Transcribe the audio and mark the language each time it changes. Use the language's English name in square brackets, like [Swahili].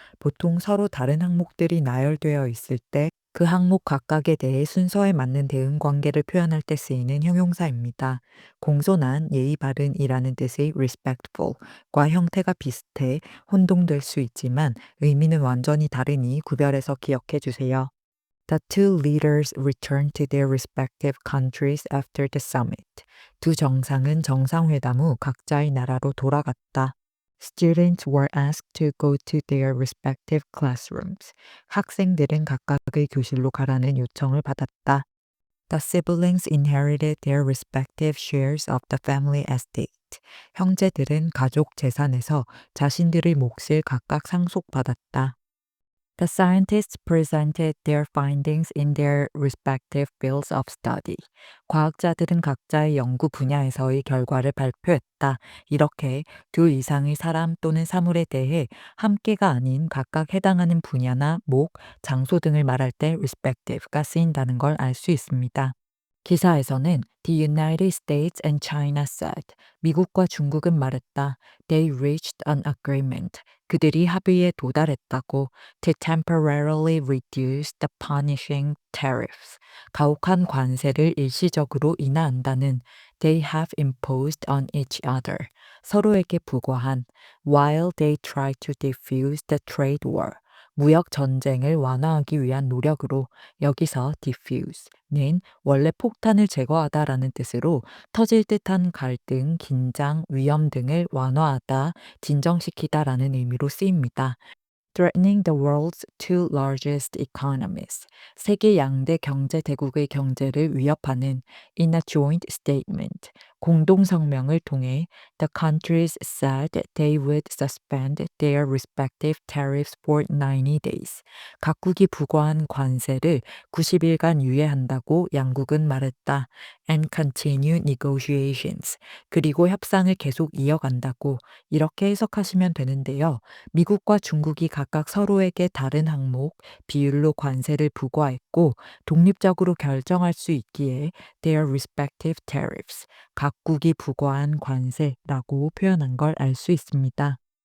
[Korean] 보통 서로 다른 항목들이 나열되어 있을 때 그 항목 각각에 대해 순서에 맞는 대응 관계를 표현할 때 쓰이는 형용사입니다. 공손한, 예의 바른이라는 뜻의 respectful과 형태가 비슷해 혼동될 수 있지만 의미는 완전히 다르니 구별해서 기억해 주세요. [English] The two leaders returned to their respective countries after the summit. [Korean] 두 정상은 정상회담 후 각자의 나라로 돌아갔다. [English] Students were asked to go to their respective classrooms. [Korean] 학생들은 각각의 교실로 가라는 요청을 받았다. [English] The siblings inherited their respective shares of the family estate. [Korean] 형제들은 가족 재산에서 자신들의 몫을 각각 상속받았다. [English] The scientists presented their findings in their respective fields of study. [Korean] 과학자들은 각자의 연구 분야에서의 결과를 발표했다. 이렇게 둘 이상의 사람 또는 사물에 대해 함께가 아닌 각각 해당하는 분야나 목, 장소 등을 말할 때 respective가 쓰인다는 걸 알 수 있습니다. 기사에서는 [English] The United States and China said, [Korean] 미국과 중국은 말했다. [English] They reached an agreement. [Korean] 그들이 합의에 도달했다고 [English] to temporarily reduce the punishing tariffs. [Korean] 가혹한 관세를 일시적으로 인하한다는 [English] they have imposed on each other. [Korean] 서로에게 부과한 [English] while they try to defuse the trade war. [Korean] 무역 전쟁을 완화하기 위한 노력으로 여기서 diffuse는 원래 폭탄을 제거하다라는 뜻으로 터질 듯한 갈등, 긴장, 위험 등을 완화하다, 진정시키다라는 의미로 쓰입니다. [English] Threatening the world's two largest economies. [Korean] 세계 양대 경제 대국의 경제를 위협하는 [English] in a joint statement. [Korean] 공동 성명을 통해 [English] the countries said they would suspend their respective tariffs for 90 days. [Korean] 각국이 부과한 관세를 90일간 유예한다고 양국은 말했다. [English] And continue negotiations. [Korean] 그리고 협상을 계속 이어간다고 이렇게 해석하시면 되는데요. 미국과 중국이 각각 서로에게 다른 항목, 비율로 관세를 부과했고 독립적으로 결정할 수 있기에 [English] their respective tariffs, [Korean] 각국이 부과한 관세라고 표현한 걸 알 수 있습니다.